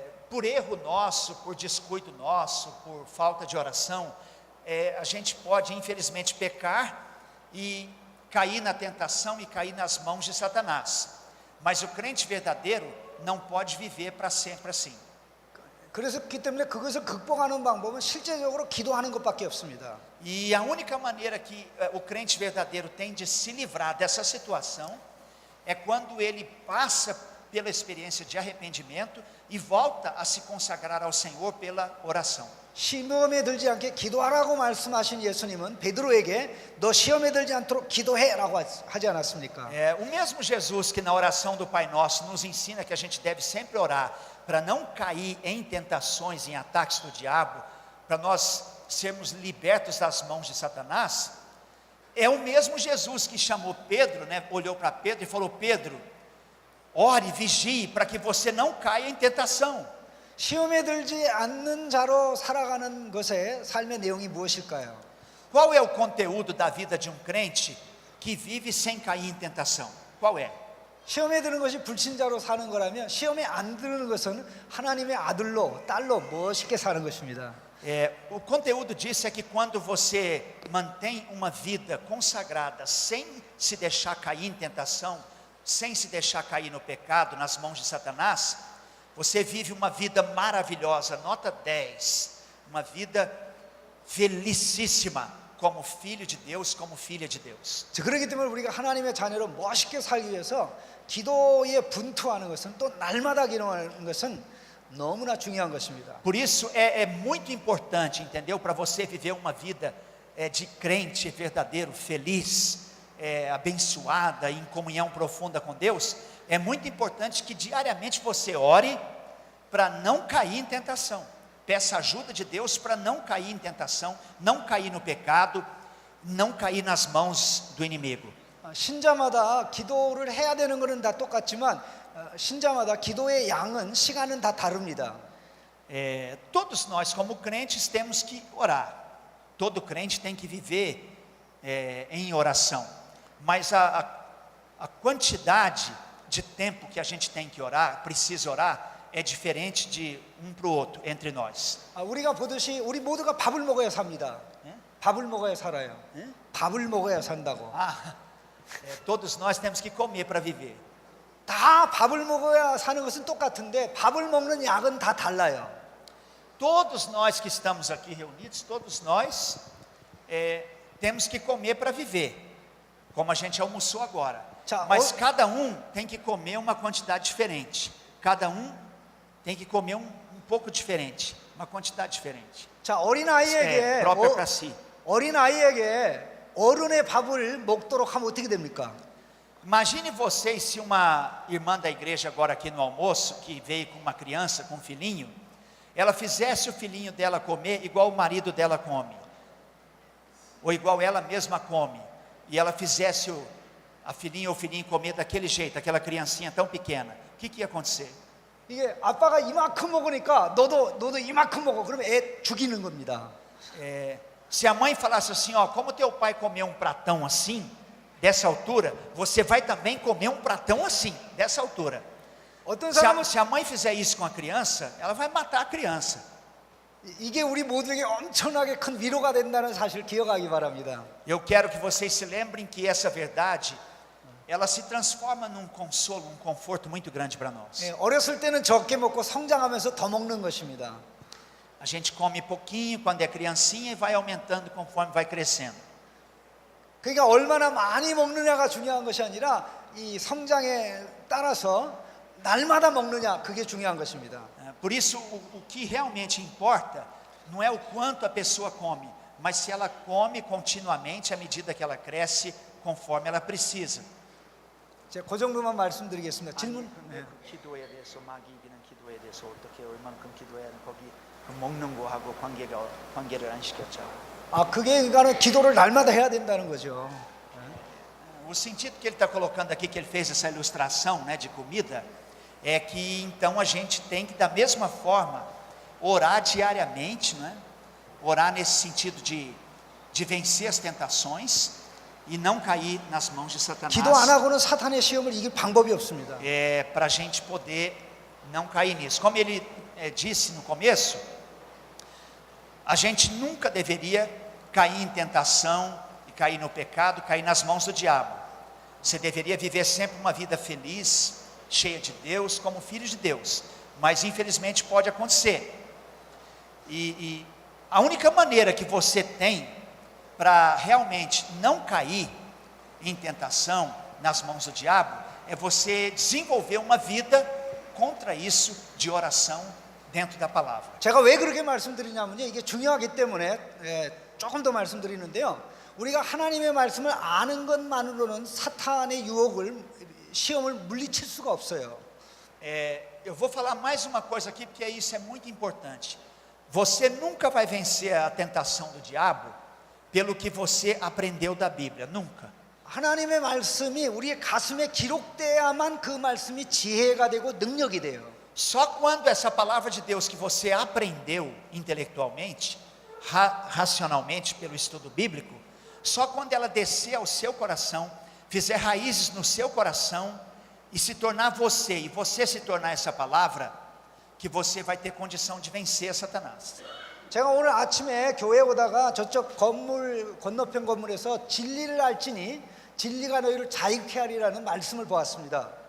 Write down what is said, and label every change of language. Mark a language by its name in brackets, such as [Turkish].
[Portuguese] Por erro nosso, por descuido nosso, por falta de oração, a gente pode infelizmente pecar e cair na tentação e cair nas mãos de Satanás. Mas o crente verdadeiro não pode viver para sempre assim. [Korean] 그렇기 때문에 그것을 극복하는 방법은 실제적으로 기도하는 것밖에 없습니다. [Portuguese] E a única maneira que o crente verdadeiro tem de se livrar dessa situação é quando ele passa pela experiência de arrependimento e volta a se consagrar ao Senhor pela oração. [Korean] 시험에 들지 않게 기도하라고 말씀하신 예수님은 베드로에게 너 시험에 들지 않도록 기도해라고 하지 않았습니까? [Portuguese] O mesmo Jesus que na oração do Pai Nosso nos ensina que a gente deve sempre orar para não cair em tentações, em ataques do diabo, para nós sermos libertos das mãos de Satanás, é o mesmo Jesus que chamou Pedro, né, olhou para Pedro e falou: Pedro, ore, vigie para que você não caia em tentação. [Korean] 시험에 들지 않는 자로 살아가는 것의 삶의 내용이 무엇일까요? [Portuguese] Qual é o conteúdo da vida de um crente que vive sem cair em tentação? Qual é? [Korean] 시험에 드는 것이 불신자로 사는 거라면 시험에 안 드는 것은 하나님의 아들로 딸로 멋있게 사는 것입니다. [Portuguese] O conteúdo disso é que quando você mantém uma vida consagrada, sem se deixar cair em tentação, sem se deixar cair no pecado, nas mãos de Satanás, você vive uma vida maravilhosa, nota 10, uma vida felicíssima, como filho de Deus, como filha de Deus. [Korean] 그렇기 때문에 우리가 하나님의 자녀로 멋있게 살기 위해서 기도에 분투하는 것은 또 날마다 기도하는 것은 너무나 중요한 것입니다. [Portuguese] Por isso é muito importante, entendeu? Para você viver uma vida de crente verdadeiro, feliz, abençoada, em comunhão profunda com Deus, é muito importante que diariamente você ore para não cair em tentação. Peça ajuda de Deus para não cair em tentação, não cair no pecado, não cair nas mãos do inimigo. [Korean] 신자마다 기도를 해야 되는 것은 다 똑같지만 신자마다 기도의 양은 시간은 다 다릅니다. [Portuguese] Todos nós como crentes temos que orar. Todo crente tem que viver em oração. Mas a quantidade de tempo que a gente tem que orar, precisa orar, é diferente de um para o outro, entre nós. [Korean] 우리가 보듯이 우리 모두가 밥을 먹어야 삽니다. 밥을 먹어야 살아요. 밥을 먹어야 산다고. [Portuguese] Todos nós temos que comer para viver. [Korean] 다 밥을 먹어야 사는 것은 똑같은데 밥을 먹는 약은 다 달라요. [Portuguese] Todos nós que estamos aqui reunidos, todos nós temos que comer para viver, como a gente almoçou agora. Mas cada um tem que comer uma quantidade diferente. Cada um tem que comer um pouco diferente, uma quantidade diferente. [Korean] 자, 어린아이에게 [Portuguese] própria para si. [Korean] 어린아이에게 어른의 밥을 먹도록 하면 어떻게 됩니까? [Portuguese] Imagine vocês se uma irmã da igreja agora aqui no almoço, que veio com uma criança, com um filhinho, ela fizesse o filhinho dela comer igual o marido dela come, ou igual ela mesma come, e ela fizesse a filhinha ou o filhinho comer daquele jeito, aquela criancinha tão pequena, o que ia acontecer? [Korean] 이게 아빠가 이만큼 먹으니까 너도 이만큼 먹어. 그러면 애 죽이는 겁니다. [Portuguese] Se a mãe falasse assim, ó, como teu pai comeu um pratão assim, dessa altura, você vai também comer um pratão assim, dessa altura. Se a mãe fizer isso com a criança, ela vai matar a criança. [Korean] 이게 우리 모두에게 엄청나게 큰 위로가 된다는 사실을 기억하기 바랍니다. [Portuguese] Eu quero que vocês se lembrem que essa verdade, ela se transforma num consolo, um conforto muito grande para nós. [Korean] 어렸을 때는 적게 먹고 성장하면서 더 먹는 것입니다. [Portuguese] A gente come pouquinho quando é criancinha e vai aumentando conforme vai crescendo. [Korean] 그러니까 얼마나 많이 먹느냐가 중요한 것이 아니라 이 성장에 따라서 날마다 먹느냐, 그게 중요한 것입니다. [Portuguese] Por isso, o que realmente importa não é o quanto a pessoa come, mas se ela come continuamente à medida que ela cresce, conforme ela precisa. [Korean] 제가 그 정도만 말씀드리겠습니다. 질문? 기도에 대해서 마귀기는 기도에 대해서 어떻게 얼만큼 기도해야 거기 먹는 거하고 관계를 안 시켰죠. 그게 그러니까 기도를 날마다 해야 된다는 거죠. [Portuguese] O sentido que ele está colocando aqui, que ele fez essa ilustração, né, de comida, é que então a gente tem que da mesma forma orar diariamente, né? Orar nesse sentido de vencer as tentações e não cair nas mãos de Satanás. [Korean] 기도 안 하고는 사탄의 시험을 이길 방법이 없습니다. [Portuguese] Para a gente poder não cair nisso. Como ele disse no começo, a gente nunca deveria cair em tentação e cair no pecado, cair nas mãos do diabo. Você deveria viver sempre uma vida feliz, cheia de Deus, como filho de Deus. Mas infelizmente pode acontecer. E a única maneira que você tem para realmente não cair em tentação nas mãos do diabo é você desenvolver uma vida contra isso de oração dentro da palavra. [Korean] 제가 왜 그렇게 말씀드리냐면요, 이게 중요하기 때문에 조금 더 말씀드리는데요. 우리가 하나님의 말씀을 아는 것만으로는 사탄의 유혹을, 시험을 물리칠 수가 없어요. [Portuguese] Eu vou falar mais uma coisa aqui, porque isso é muito importante. Você nunca vai vencer a tentação do diabo pelo que você aprendeu da Bíblia, nunca. [Korean] 하나님의 말씀이 우리의 가슴에 기록돼야만 그 말씀이 지혜가 되고 능력이 돼요. [Portuguese] Só quando essa palavra de Deus que você aprendeu intelectualmente, racionalmente pelo estudo bíblico, só quando ela descer ao seu coração, fizer raízes no seu coração e se tornar você, e você se tornar essa palavra, que você vai ter condição de vencer Satanás. [Korean] 제가 오늘 아침에 교회 오다가 저쪽 건물 건너편 건물에서 진리를 알지니 진리가 너희를 자유케 하리라는 말씀을 보았습니다.